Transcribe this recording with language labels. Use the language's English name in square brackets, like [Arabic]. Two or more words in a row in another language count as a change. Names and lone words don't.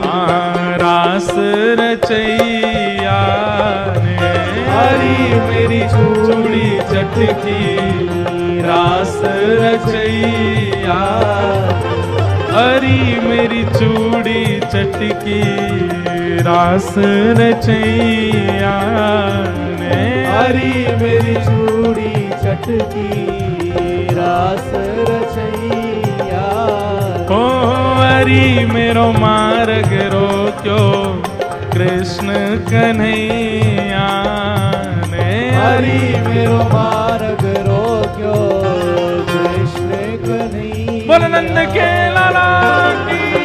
[Hindi] हाँ रास रचैया ने, हरी मेरी चूड़ी चटकी, रास रचैया, हरी मेरी चूड़ी चटकी, रास रचैया ने, हरी मेरी चूड़ी चटकी, रास रचैया। [Nepali] ओ हरी मेरो मार्ग रोक्यो कृष्ण कन्हैया ने, हरि मेरो मार्ग रोक्यो कृष्ण कन्हैया। [Hindi] बोल नंद के लाला की।